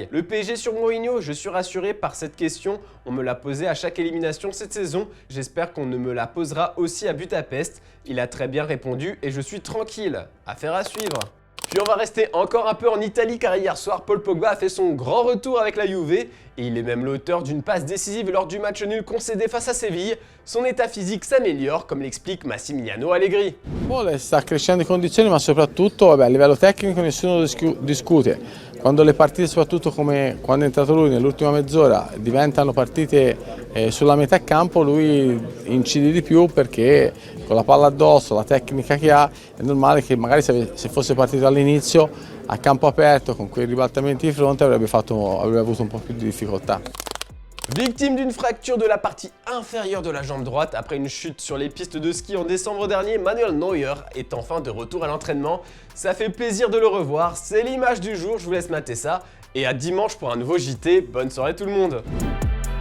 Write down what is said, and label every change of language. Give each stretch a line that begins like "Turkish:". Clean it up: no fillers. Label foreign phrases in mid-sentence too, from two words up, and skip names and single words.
French: Le PSG sur Mourinho, je suis rassuré par cette question, on me l'a posée à chaque élimination cette saison, j'espère qu'on ne me la posera aussi à Budapest. Il a très bien répondu et je suis tranquille. Affaire à suivre. Puis on va rester encore un peu en Italie car hier soir, Paul Pogba a fait son grand retour avec la Juve et il est même l'auteur d'une passe décisive lors du match nul concédé face à Séville. Son état physique s'améliore comme l'explique Massimiliano Allegri.
Italian: Sta crescendo di condizioni ma soprattutto a livello tecnico nessuno discute. Quando le partite, soprattutto come quando è entrato lui nell'ultima mezz'ora, diventano partite sulla metà campo, lui incide di più perché con la palla addosso, la tecnica che ha, è normale che magari se fosse partito all'inizio a campo aperto con quei ribaltamenti di fronte avrebbe avuto un po' più di difficoltà.
French: Victime d'une fracture de la partie inférieure de la jambe droite après une chute sur les pistes de ski en décembre dernier, Manuel Neuer est enfin de retour à l'entraînement. Ça fait plaisir de le revoir, c'est l'image du jour, je vous laisse mater ça. Et à dimanche pour un nouveau JT, bonne soirée tout le monde.